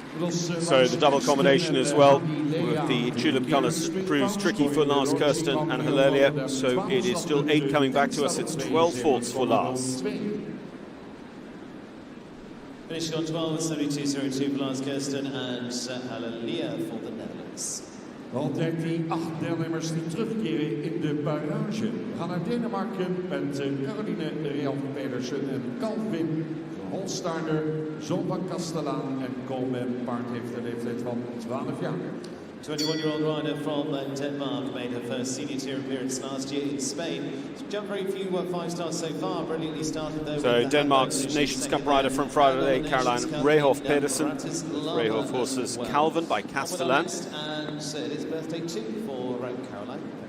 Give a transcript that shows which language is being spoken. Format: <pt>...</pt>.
<en>So the double combination as well with the tulip colours proves tricky for Lars, Kirsten and Hilaria. So it is still 8 coming back to us. It's 12 faults for Lars. Finishing on 12 with 72.02 for Lars, Kirsten and Hilaria for the Netherlands.</en> <nl>Altijd die 8 deelnemers die terugkeren in de barrage. We gaan naar Denemarken met Caroline Rialf-Pedersen en Calvin Holstaarder, zoon van Castellaan en Coleman. Paard heeft een leeftijd van 12 jaar.</nl> <en>21-year-old rider from Denmark made her first senior tier appearance last year in Spain. She's jumped very few 5-stars so far, brilliantly started though. So Denmark's Nations Cup rider from Friday, Caroline Rialf-Pedersen. Rialf horses Calvin by Castellan. And it is birthday too for Caroline.</en>